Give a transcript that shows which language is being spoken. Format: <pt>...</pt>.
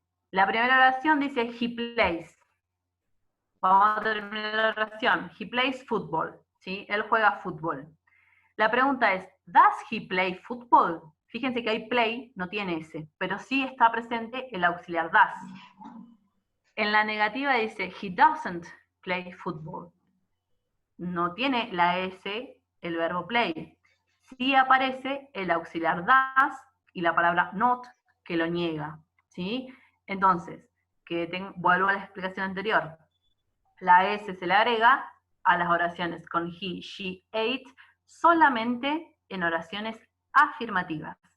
<es>La primera oración dice</es> <en>he plays.</en> <es>Vamos a terminar la oración.</es> <en>He plays football,</en> <es>¿sí? Él juega fútbol. La pregunta es,</es> <en>¿does he play football?</en> <es>Fíjense que ahí play no tiene S, pero sí está presente el auxiliar does. En la negativa dice,</es> <en>he doesn't play football.</en> <es>No tiene la S el verbo play. Sí aparece el auxiliar does y la palabra not que lo niega, ¿sí? Entonces, vuelvo a la explicación anterior. La S se le agrega a las oraciones con he, she, it, solamente en oraciones afirmativas.</es>